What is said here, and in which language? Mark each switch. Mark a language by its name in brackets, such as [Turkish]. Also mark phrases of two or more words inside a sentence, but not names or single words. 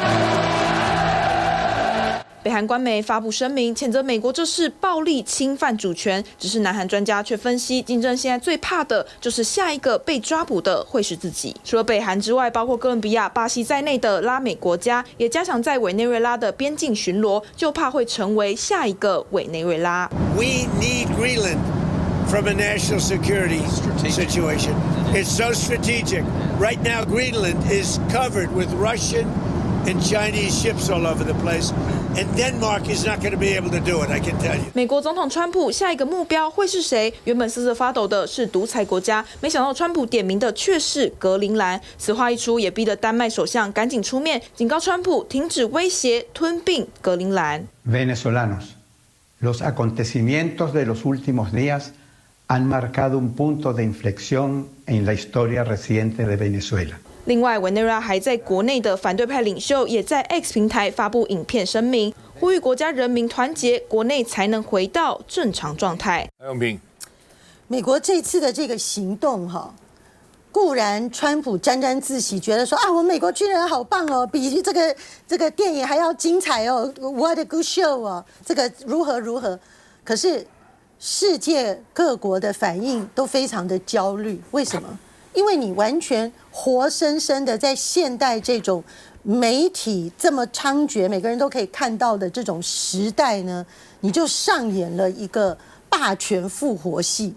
[Chinese] 北韩官媒发布声明，谴责美国这是暴力侵犯主权。只是南韩专家却分析，金正恩现在最怕的就是下一个被抓捕的会是自己。除了北韩之外，包括哥伦比亚、巴西在内的拉美国家也加强在委内瑞拉的边境巡逻，就怕会成为下一个委内瑞拉。 [English] We need Greenland from a national security situation. It's so strategic. Right now, Greenland is covered with Russian and Chinese ships all over the place, and Denmark is not going to be able to do it, I can tell you. [Chinese] 美国总统川普下一个目标会是谁？原本瑟瑟发抖的是独裁国家，没想到川普点名的却是格陵兰。此话一出，也逼得丹麦首相赶紧出面警告川普停止威胁吞并格陵兰。 [Spanish] Venezolanos, los acontecimientos de los últimos días han marcado un punto de inflexión en la historia reciente de Venezuela. [Chinese] 另外，委内瑞拉还在国内的反对派领袖也在 X 平台发布影片声明，呼吁国家人民团结，国内才能回到正常状态。杨永平，美国这次的这个行动固然川普沾沾自喜，觉得说啊，我们美国军人好棒哦，比这个电影还要精彩哦 ， [English] What a good show [Chinese] 哦，这个如何如何。可是世界各国的反应都非常的焦虑，为什么？因为你完全活生生的在现代这种媒体这么猖獗，每个人都可以看到的这种时代呢，你就上演了一个霸权复活戏。